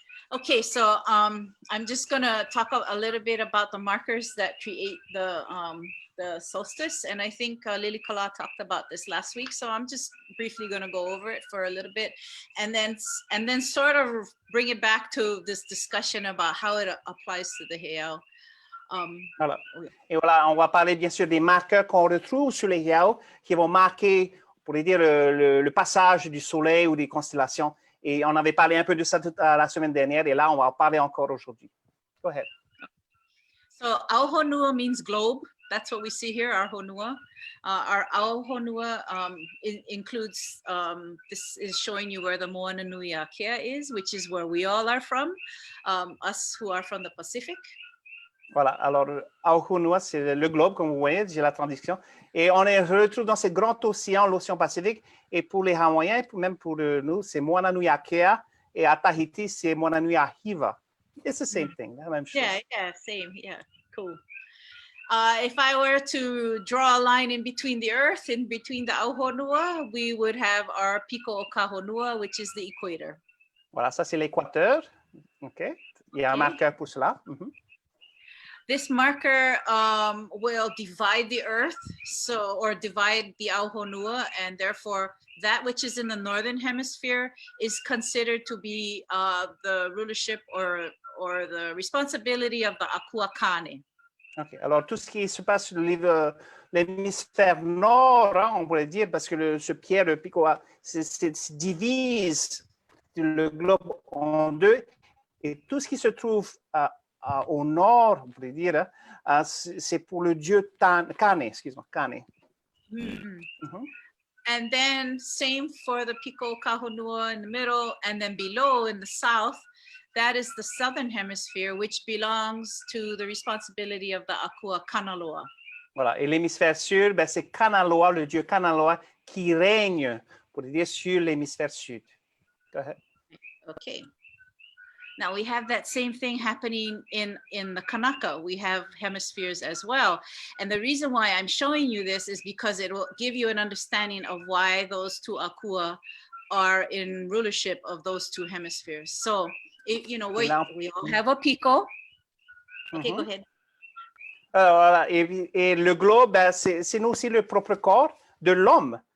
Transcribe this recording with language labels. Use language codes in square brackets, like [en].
[en] Okay, so I'm just gonna talk a little bit about the markers that create the solstice, and I think Lilikalā talked about this last week. So I'm just briefly gonna go over it for a little bit, and then sort of bring it back to this discussion about how it applies to the heiau. [fr] Voilà. Et voilà, on va parler bien sûr des marqueurs qu'on retrouve sur les heiau qui vont marquer, on pourrait dire, le passage du soleil ou des constellations. Et on avait parlé un peu de ça la semaine dernière, et là, on va en parler encore aujourd'hui. [en] Go ahead. So Auhonua means globe. That's what we see here, our honua. Our Auhonua includes, this is showing you where the Moana Nuʻuhiwa is, which is where we all are from, us who are from the Pacific. [fr] Voilà, alors Auhonua, c'est le globe, comme vous voyez, j'ai la traduction. Et on les retrouve dans ce grand océan, l'océan Pacifique. Et pour les Hawaïens, même pour nous, c'est Moana Nuʻuhiwa. Et à Tahiti, c'est Moana Nuʻuhiwa. [en] It's the same thing, [fr] la même chose. [en] Yeah, same, yeah, cool. If I were to draw a line in between the earth, in between the Auhonua, we would have our Piko-o-Kahonua, which is the equator. [fr] Voilà, ça c'est l'équateur. OK. Il y a un marqueur pour cela. [en] This marker will divide the earth, or divide the Auhonua, and therefore that which is in the northern hemisphere is considered to be the rulership or the responsibility of the ʻAkuakane. OK. [fr] Alors, tout ce qui se passe sur l'hémisphère nord, hein, on pourrait dire, parce que ce pierre, le pico, divise le globe en deux, et tout ce qui se trouve au nord, on pourrait dire, c'est pour le dieu Kāne, excuse-moi, Kāne. [en] And then same for the Piko-o-Kahonua in the middle, and then below in the south, that is the southern hemisphere, which belongs to the responsibility of the Akua Kanaloa. [fr] Voilà, et l'hémisphère sud, ben, c'est Kanaloa, le dieu Kanaloa, qui règne, pour dire, sur l'hémisphère sud. [en] Go ahead. Okay. Now we have that same thing happening in the Kanaka. We have hemispheres as well. And the reason why I'm showing you this is because it will give you an understanding of why those two Akua are in rulership of those two hemispheres. So, you know, we all have a Piko. Okay, go ahead. [fr] Voilà. Et le globe, ben, c'est aussi le propre corps de l'homme.